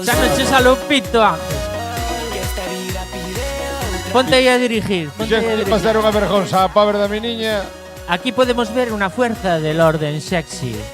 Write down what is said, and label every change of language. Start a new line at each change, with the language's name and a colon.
Galician: xa non che sale o pito, Ángel. Ponte aí a dirigir. Xa que pasar unha vergonza a pobre da mi niña.
Spanish: Aquí podemos ver una fuerza del orden sexy.